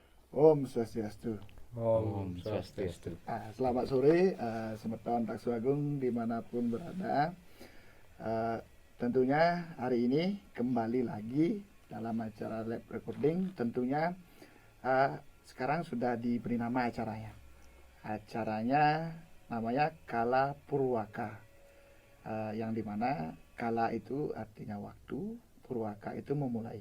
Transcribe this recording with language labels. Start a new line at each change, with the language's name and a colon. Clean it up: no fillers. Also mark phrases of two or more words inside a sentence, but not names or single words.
Balinese: Om Swastiastu. Om Swastiastu.
Indonesian: Selamat sore, semeton Taksu Agung dimanapun berada. Tentunya hari ini kembali lagi dalam acara
English: live recording.
Indonesian: Tentunya sekarang sudah diberi nama acaranya. Acaranya namanya Kala Purwaka, yang dimana kala itu artinya waktu, Purwaka itu memulai.